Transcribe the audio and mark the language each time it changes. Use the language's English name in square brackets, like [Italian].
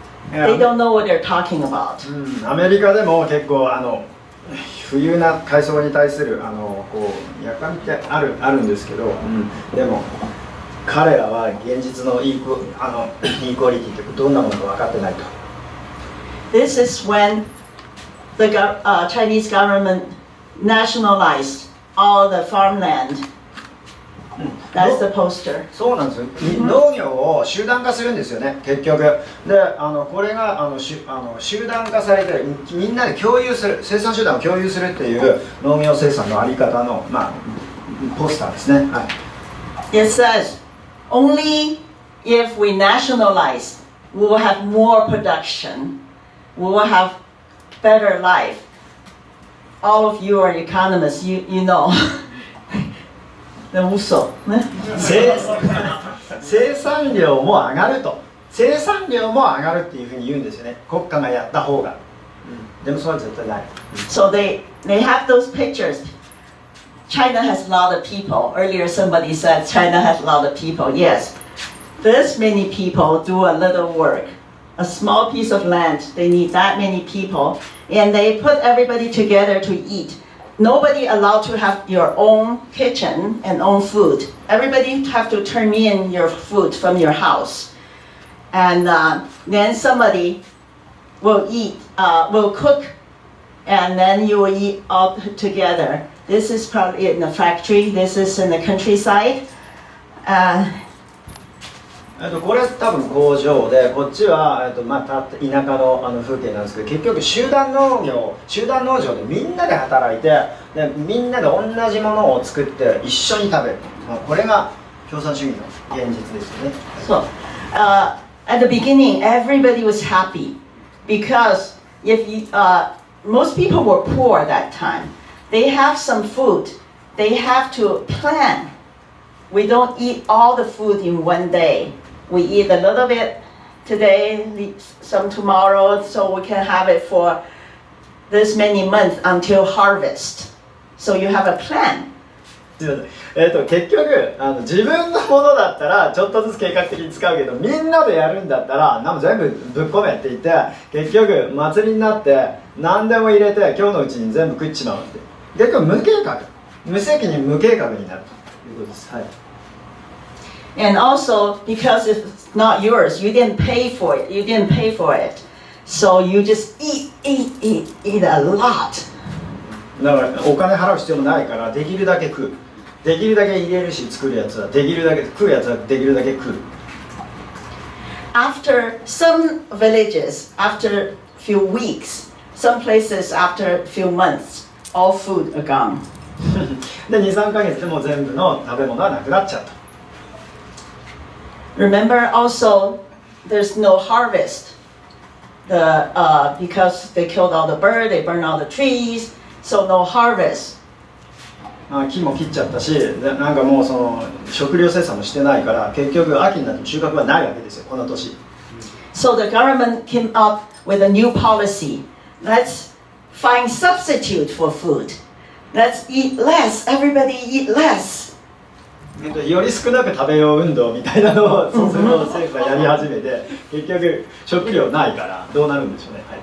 [English] They don't know what they're talking about. [Japanese] アメリカでも結構富裕な階層に対するこうやかみってあるんですけど、でも彼らは現実のイクオリティってどんなものか分かってないと。 [English] This is when the Chinese government nationalized all the farmland. That's the poster. [Japanese] そうなんですよ。農業を集団化するんですよね、結局。で、これが集団化されて、みんなで共有する、生産集団を共有するっていう農業生産のあり方の、ポスターですね。はい。 [English] It says, only if we nationalize, we will have more production, we will have better life. All of you are economists, you know. [Japanese] 嘘ね。生産量も上がると。生産量も上がるっていうふうに言うんですよね。国家がやった方が。でもそれは絶対ない。 [English] So they have those pictures. China has a lot of people. Earlier somebody said China has a lot of people. Yes. This many people do a little work. A small piece of land, they need that many people. And they put everybody together to eat. Nobody allowed to have your own kitchen and own food. Everybody have to turn in your food from your house. And then somebody will cook, and then you will eat all together. This is probably in the factory, this is in the countryside. [Japanese] これ多分工場で、こっちは田舎の風景なんですけど、結局集団農場でみんなで働いて、でみんなで同じものを作って一緒に食べる。これが共産主義の現実ですよね。 [English] So, at the beginning, everybody was happy because most people were poor at that time. They have some food. They have to plan. We don't eat all the food in one day. We eat a little bit today, some tomorrow, so we can have it for this many months until harvest. So you have a plan. [Japanese] 結局自分のものだったらちょっとずつ計画的に使うけど、みんなでやるんだったら全部ぶっ込めって言って、結局祭りになって何でも入れて今日のうちに全部食っちまうって。結局無計画。無責任無計画になるということです。はい。 [English] And also, because it's not yours, you didn't pay for it. You didn't pay for it, so you just eat a lot. [Japanese] だからお金払う必要もないからできるだけ食う。できるだけ入れるし作るやつはできるだけ食うやつはできるだけ食う。 [English] After some villages, after few weeks, some places after few months, all food are gone. [Japanese] で2、3ヶ月でもう全部の食べ物はなくなっちゃうと。 [English] Remember also, there's no harvest. Because they killed all the birds, they burned all the trees, so no harvest. [Japanese] 木も切っちゃったし、なんかもうその食料生産もしてないから結局秋になっても収穫はないわけですよ、この年。 [English] So the government came up with a new policy. Let's find substitute for food. Let's eat less. Everybody eat less. [Japanese] より少なく食べよう運動みたいなのをそうすると政府がやり始めて結局食料ないからどうなるんでしょうね。